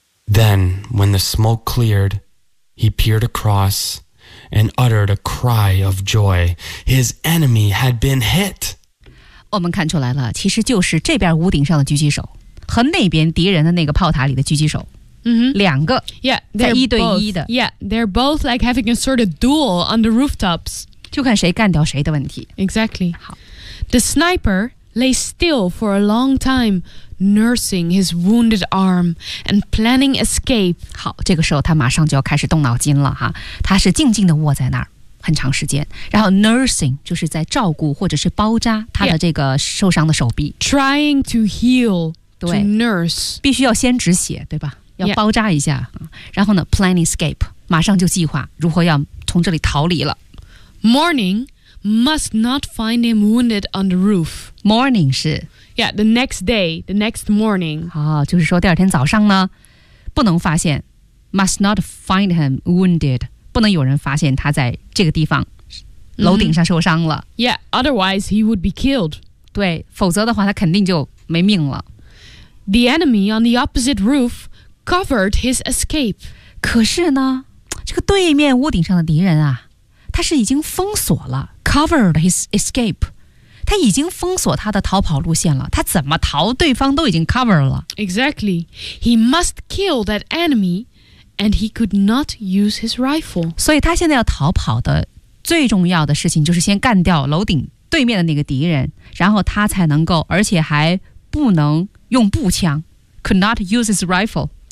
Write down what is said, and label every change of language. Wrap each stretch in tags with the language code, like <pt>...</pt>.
<en>Then, when the smoke cleared, he peered across. And uttered a cry of joy. His enemy had been hit.</en> <zh>我们看出来了，其实就是这边屋顶上的狙击手和那边敌人的那个炮塔里的狙击手， mm-hmm. 两个 yeah, 在一对一的。</zh> <en>Both, yeah, they're both like having a sort of duel on the rooftops.</en> <zh>就看谁干掉谁的问题。</zh> <en>Exactly. 好 The sniper lay still for a long time. Nursing his wounded arm and planning escape.</en> <zh>好，这个时候他马上就要开始动脑筋了哈。他是静静地卧在那儿很长时间，然后 nursing 就是在照顾或者是包扎他的这个受伤的手臂。</zh> <en>Yeah. Trying to heal, to nurse.</en> <zh>必须要先止血，对吧？要包扎一下。 Yeah. 然后呢 ，</zh> <en>planning escape，</en> <zh>马上就计划如何要从这里逃离了。</zh> <en>Morning must not find him wounded on the roof.</en> <zh>Morning 是。</zh> <en>Yeah, the next day, the next morning.</en> <zh>哦，就是说第二天早上呢，不能发现 ，</zh> <en>must not find him wounded.</en> <zh>不能有人发现他在这个地方，楼顶上受伤了。</zh> <en>Mm-hmm. Yeah, otherwise he would be killed.</en> <zh>对，否则的话他肯定就没命了。</zh> <en>The enemy on the opposite roof covered his escape.</en> <zh>可是呢，这个对面屋顶上的敌人啊，他是已经封锁了 ，</zh> <en>covered his escape.</en> <zh>他已经封锁他的逃跑路线了，他怎么逃？对方都已经 cover 了。</zh> <en>Exactly, he must kill that enemy, and he could not use his rifle.</en> <zh>所以他现在要逃跑的最重要的事情就是先干掉楼顶对面的那个敌人，然后他才能够，而且还不能用步枪 ，</zh> <en>could not use his rifle.</en>